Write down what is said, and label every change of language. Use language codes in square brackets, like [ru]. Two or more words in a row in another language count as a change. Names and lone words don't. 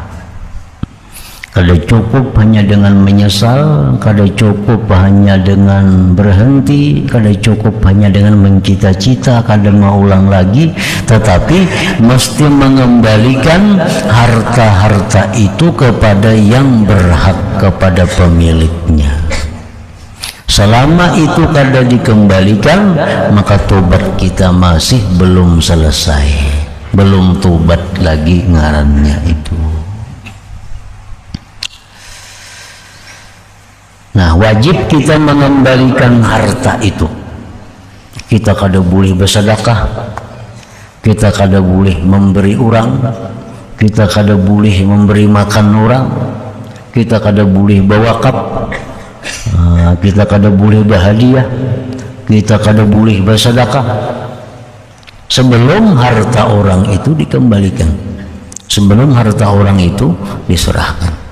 [bjn] Kada cukup hanya dengan menyesal, kada cukup hanya dengan berhenti, kada cukup hanya dengan mencita-cita, kada mau ulang lagi, tetapi mesti mengembalikan harta-harta itu kepada yang berhak, kepada pemiliknya. Selama itu kada dikembalikan, maka tobat kita masih belum selesai, belum tobat lagi ngarannya itu. Nah, wajib kita mengembalikan harta itu. Kita kada boleh bersedekah, kita kada boleh memberi orang, kita kada boleh memberi makan orang, kita kada boleh berwakaf, kita kada boleh berhadiah, kita kada boleh bersedekah sebelum harta orang itu dikembalikan, sebelum harta orang itu diserahkan.